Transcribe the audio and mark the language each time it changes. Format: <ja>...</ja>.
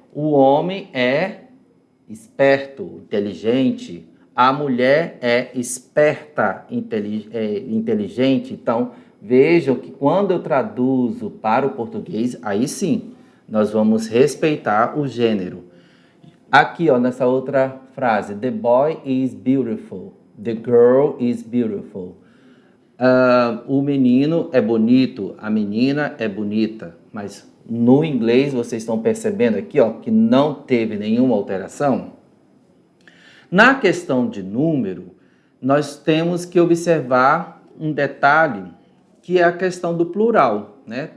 <pt>O homem é esperto, inteligente. A mulher é esperta, inteligente. Então, vejam que quando eu traduzo para o português, aí sim, nós vamos respeitar o gênero. Aqui, ó, nessa outra frase,</pt> <en>the boy is beautiful, the girl is beautiful.</en> <pt>O menino é bonito, a menina é bonita. Mas no inglês, vocês estão percebendo aqui, ó, que não teve nenhuma alteração? Na questão de número, nós temos que observar um detalhe, que é a questão do plural, né?</pt>